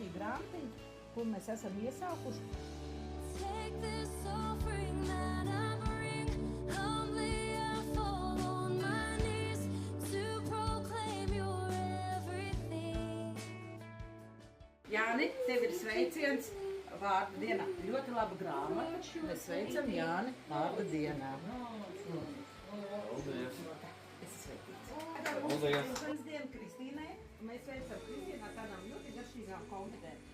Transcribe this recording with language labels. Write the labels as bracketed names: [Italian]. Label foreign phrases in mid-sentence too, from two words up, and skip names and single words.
[Latvian] grāmatiņu, kur mēs esam iesaukuši. [English] Take this offering that I bring, humbly I fall on my knees to proclaim your everything. [Latvian] Jāni, tev ir sveiciens vārda dienā. Ļoti laba grāmata. Mēs sveicam Jāni vārda dienā. Paldies. Es sveitīts. Paldies. Dzimšanas diena Kristīnai. Mēs sveicam Kristīnu ar tādām ļoti garšīgām konfetēm.